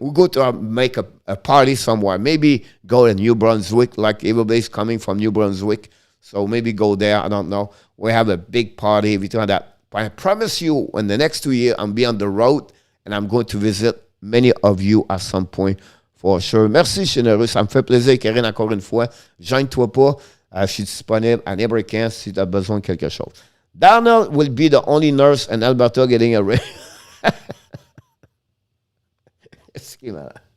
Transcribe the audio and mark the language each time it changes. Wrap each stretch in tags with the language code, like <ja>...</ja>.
<en>We're going to make a party somewhere. Maybe go to New Brunswick, like everybody's coming from New Brunswick. So maybe go there. I don't know. We have a big party, everything like that. But I promise you, in the next 2 years, I'm be on the road and I'm going to visit many of you at some point for sure.</en> <fr>Merci, généreux. Ça me fait plaisir, Karine, encore une fois. Gêne-toi pas. Je suis disponible à n'importe quand si tu as besoin de quelque chose.</fr> <en>Darnell will be the only nurse in Alberta getting a ring.</en> <fr>Excuse-moi.</fr>